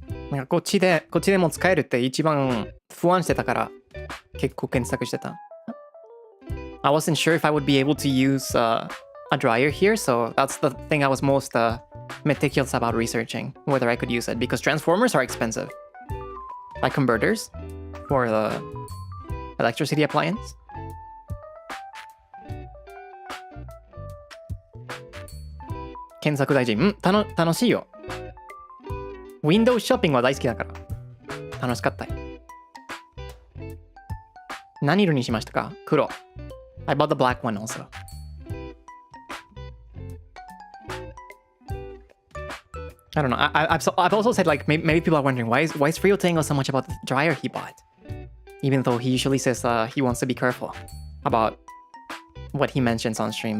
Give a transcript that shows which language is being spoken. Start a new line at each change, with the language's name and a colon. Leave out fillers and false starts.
Japanese: なんかこっちでも使えるって一番不安してたから結構検索してた。
English: I wasn't sure if I would be able to use a dryer here, so that's the thing I was most meticulous about researching, whether I could use it, because transformers are expensive. Like converters for the electricity appliance.
Japanese: 検索大事。楽しいよ。 Windows ショッピングは大好きだから楽しかったよ。何色にしましたか？黒。
English: I bought the black one also. I don't know. I've also said like maybe people are wondering why is Frio telling us so much about the dryer he bought, even though he usually says he wants to be careful about what he mentions on stream.